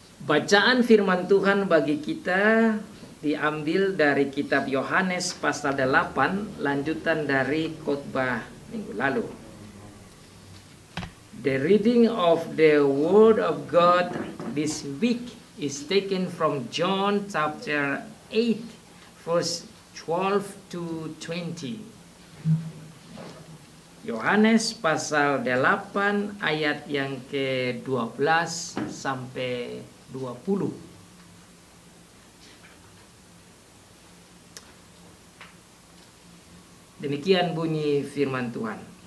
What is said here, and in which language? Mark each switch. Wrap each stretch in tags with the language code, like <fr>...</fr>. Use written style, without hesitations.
<id>Bacaan firman Tuhan bagi kita diambil dari kitab Yohanes pasal 8, lanjutan dari khotbah minggu lalu.</id> <en>The reading of the Word of God this week is taken from John chapter 8, verse 12 to 20.</en> <id>Yohanes pasal 8 ayat yang ke-12 sampai 20. Demikian bunyi firman Tuhan.</id>